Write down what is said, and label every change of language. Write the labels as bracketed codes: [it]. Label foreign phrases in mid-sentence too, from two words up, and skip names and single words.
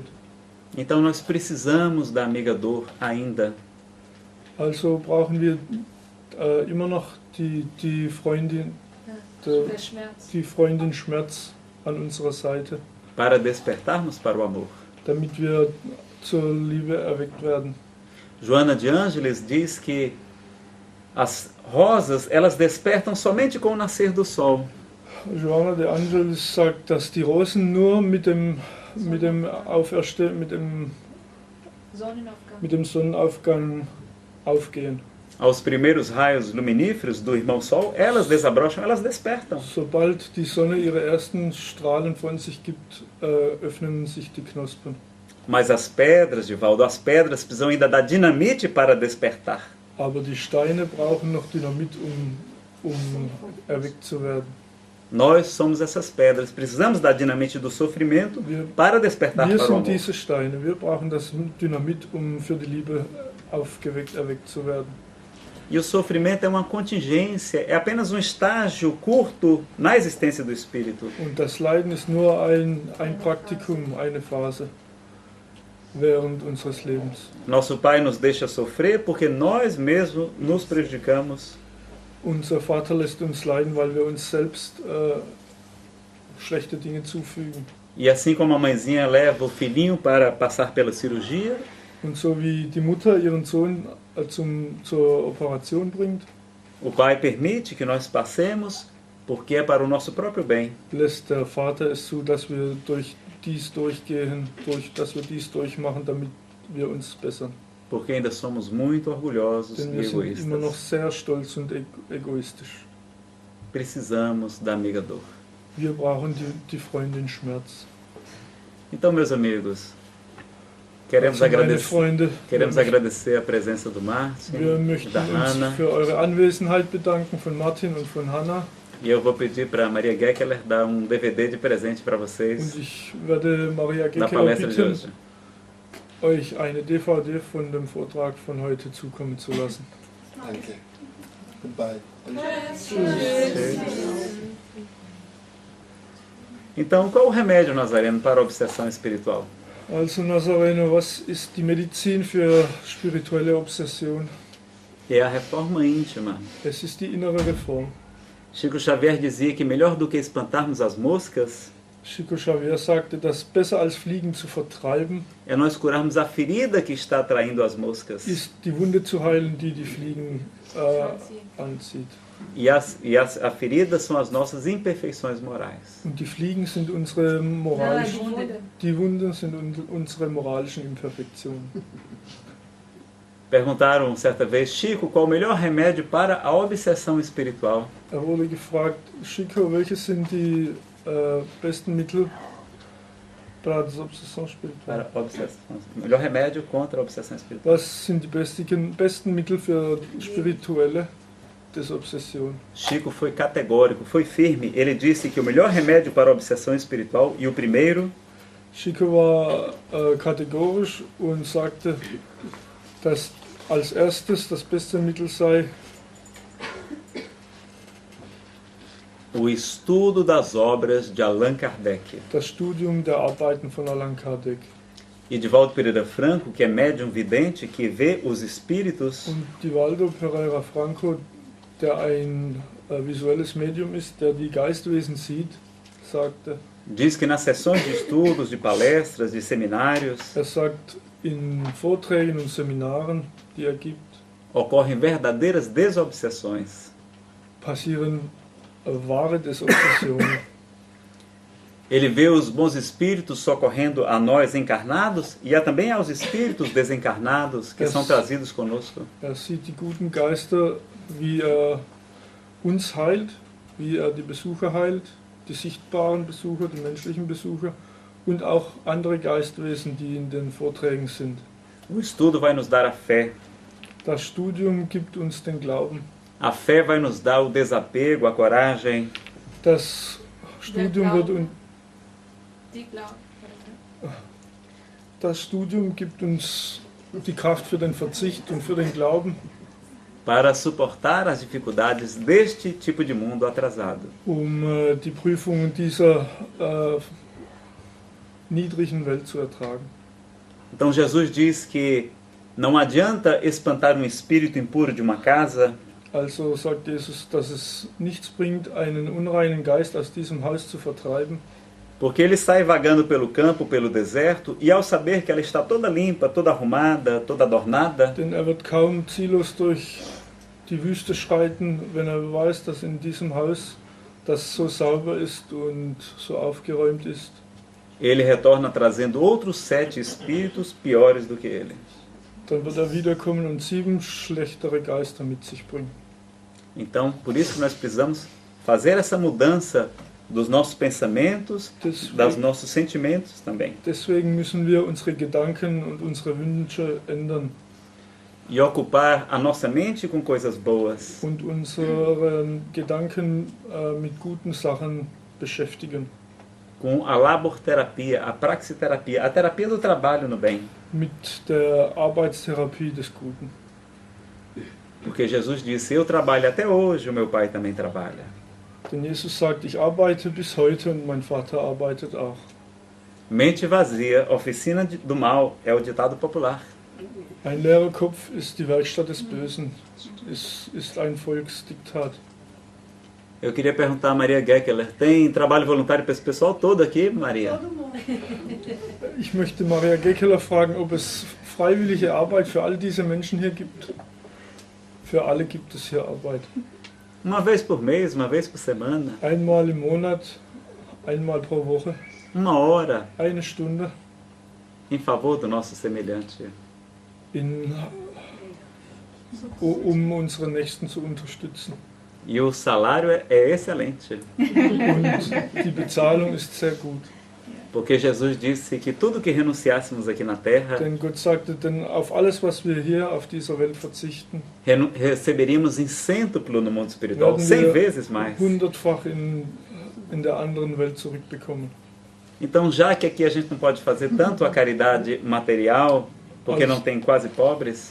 [pt] Então nós precisamos da amiga dor ainda. [de] Also brauchen wir immer noch die Freundin, Der Schmerz. die Freundin Schmerz an unserer Seite, [pt] Para despertarmos para o amor. [de] damit wir zur Liebe erweckt werden. [pt] Joana de Ângeles diz que as rosas, elas despertam somente com o nascer do sol. [de] Joana de Angelis sagt, dass die Rosen nur mit dem Sonnenaufgang aufgehen. [pt] Aos primeiros raios luminíferos do irmão Sol, elas desabrocham, elas despertam. [de] Sobald die Sonne ihre ersten Strahlen von sich gibt, öffnen sich die Knospen. [pt] Mas as pedras, Divaldo, as pedras precisam ainda da dinamite para despertar. [de] Aber die Steine brauchen noch Dynamit, um erweckt zu werden. [pt] Nós somos essas pedras, precisamos da dinamite do sofrimento para despertar [de] Wir [pt] para o [de] sind [pt] amor. [de] diese Steine, wir brauchen das Dynamit, um für die Liebe erweckt zu werden. [pt] E o sofrimento é uma contingência, é apenas um estágio curto na existência do espírito. [de] Und das Leiden ist nur ein Praktikum, eine Phase während unseres Lebens. [pt] Nosso Pai nos deixa sofrer porque nós mesmos nos prejudicamos. [de] Unser Vater lässt uns leiden, weil wir uns selbst schlechte Dinge zufügen. [pt] E assim como a mãezinha leva o filhinho para passar pela cirurgia, [de] Und so wie die Mutter ihren Sohn zur Operation bringt, [pt] o Pai permite que nós passemos porque é para o nosso próprio bem. [de] lässt der Vater es zu, dass wir dies durchmachen, damit wir uns bessern. [pt] Porque ainda somos muito orgulhosos [de] denn [pt] e [de] wir sind immer noch [pt] egoístas. [de] sehr stolz und egoistisch. [pt] Precisamos da amiga dor. [de] Wir brauchen die Freundin Schmerz. [pt] Então, meus amigos, queremos [de] Also, meine [pt] agradecer, [de] Freunde, [pt] agradecer a presença do Martin, [de] wir möchten [pt] da [de] uns [pt] Hanna. [de] für eure Anwesenheit bedanken von Martin und von Hanna. [pt] E eu vou pedir para a Maria Gekeler dar DVD de presente para [de] Und [pt] vocês [de] ich werde Maria [pt] na [de] Gekeler [pt] palestra de [de] bitten, [pt] hoje. [de] euch eine DVD von dem Vortrag von heute zukommen zu lassen. Danke. Goodbye. [pt] Então, qual o remédio, Nazareno, para a obsessão espiritual? [de] Also Nazareno, was ist die Medizin für spirituelle Obsession? [pt] É a reforma íntima. [de] Es ist die innere Reform. [pt] Chico Xavier dizia que melhor do que espantarmos as moscas [de] Chico Xavier sagte, dass besser als Fliegen zu vertreiben, [pt] é nós curarmos a ferida que está atraindo as moscas. [de] ist die Wunde zu heilen, die die Fliegen anzieht. [pt] A ferida são as nossas imperfeições morais. [de] Und die Fliegen sind unsere die Wunden sind unsere moralischen Imperfektionen. [pt] Perguntaram certa vez, Chico, qual o melhor remédio para a obsessão espiritual? [de] Wurde gefragt, Chico, welche sind die besten Mittel [pt] para a obsessão espiritual? Para a obsessão. O melhor remédio contra a obsessão espiritual. [de] Was sind die besten Mittel für spirituelle Desobsession? [pt] Chico foi categórico, foi firme. Ele disse que o melhor remédio para a obsessão espiritual e o primeiro [de] Chico war kategorisch und sagte, dass als erstes das beste Mittel sei [pt] o estudo das obras de Allan Kardec. [de] das Studium der Arbeiten von Allan Kardec. [pt] E Divaldo Pereira Franco, que é médium vidente, que vê os espíritos, [de] Und Divaldo Pereira Franco, der ein visuelles Medium ist, der die Geistwesen sieht, sagte, [pt] diz que nas sessões de estudos, de palestras, de seminários, [de] sagt, in Vorträgen und Seminaren, die er gibt, [pt] ocorrem verdadeiras desobsessões. [de] passieren wahre Desobsessionen. [pt] Ele vê os bons espíritos socorrendo a nós encarnados e também aos espíritos desencarnados que são trazidos conosco. [de] Sieht die guten Geister, wie uns heilt, wie die Besucher heilt, die sichtbaren Besucher, die menschlichen Besucher und auch andere Geistwesen, die in den Vorträgen sind. [pt] O estudo vai nos dar a fé. [de] Das Studium gibt uns den Glauben. [pt] A fé vai nos dar o desapego, a coragem. [de] Das Studium wird uns Das Studium gibt uns die Kraft für den Verzicht und für den Glauben, [pt] para suportar as dificuldades deste tipo de mundo atrasado. [de] Die Prüfungen dieser niedrigen Welt zu ertragen. [pt] Então Jesus diz que não adianta espantar um espírito impuro de uma casa, [de] Also sagt Jesus, dass es nichts bringt, einen unreinen Geist aus diesem Haus zu vertreiben, [pt] porque ele sai vagando pelo campo, pelo deserto, e ao saber que ela está toda limpa, toda arrumada, toda adornada, [de] denn er wird kaum ziellos durch die Wüste schreiten, wenn er weiß, dass in diesem Haus das so sauber ist und so aufgeräumt ist. [pt] ele retorna trazendo outros 7 espíritos piores do que ele. [de] Dann wird er wiederkommen und 7 schlechtere Geister mit sich bringen. [pt] Então, por isso que nós precisamos fazer essa mudança dos nossos pensamentos, dos nossos sentimentos também. [de] Deswegen müssen wir unsere Gedanken und unsere Wünsche ändern. [pt] E ocupar a nossa mente com coisas boas. [de] Und unsere Gedanken mit guten Sachen beschäftigen. [pt] Com a laborterapia, a praxiterapia, a terapia do trabalho no bem. [de] Mit der Arbeitstherapie des Guten. [pt] Porque Jesus disse, eu trabalho até hoje, o meu pai também trabalha. [de] Denn Jesus sagt, ich arbeite bis heute und mein Vater arbeitet auch. [pt] Mente vazia, oficina do mal, é o ditado popular. [de] Ein leerer Kopf ist die Werkstatt des Bösen, ist ein Volksdiktat. [pt] Eu queria perguntar a Maria Gekeler, tem trabalho voluntário para esse pessoal todo aqui, Maria? Todo mundo. [de] Ich möchte Maria Gekeler fragen, ob es freiwillige Arbeit für all diese Menschen hier gibt. Für alle gibt es hier Arbeit. [pt] Uma vez por mês, uma vez por semana, [de] Einmal im Monat, einmal pro Woche, [pt] uma hora, [de] eine Stunde [pt] em favor do nosso semelhante. [de] um unsere Nächsten zu unterstützen. [pt] E o salário é excelente, [de] Und die Bezahlung ist sehr gut. [pt] porque Jesus disse que tudo que renunciássemos aqui na terra, [de] Denn Gott sagte, denn auf alles, was wir hier auf dieser Welt verzichten, [pt] receberíamos em cêntuplo no mundo espiritual, [de] werden 100 wir [pt] vezes mais. [de] 100-fach in der anderen Welt zurückbekommen. [pt] Então, já que aqui a gente não pode fazer tanto a caridade material, porque não tem quase pobres,